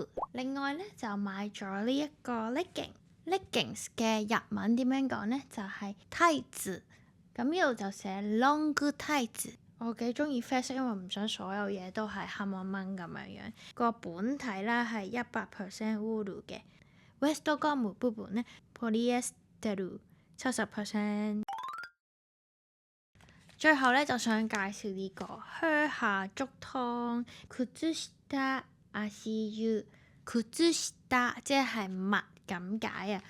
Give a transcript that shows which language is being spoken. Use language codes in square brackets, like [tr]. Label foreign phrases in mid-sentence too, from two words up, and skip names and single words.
[yue] 另外咧就買咗呢一個 leggings 嘅日文點樣講咧？就係タイツ。咁呢度就寫 [en] long tights。 [yue] 我幾中意啡色，因為唔想所有嘢都係黑掹掹咁樣。個本體咧係100% wool 嘅。 [ja] ウエストゴム部分 [yue] 咧 polyester 70%。最後咧就想介紹呢個 [ja] 靴下足湯靴下足湯靴下 [yue] 即係襪咁解啊。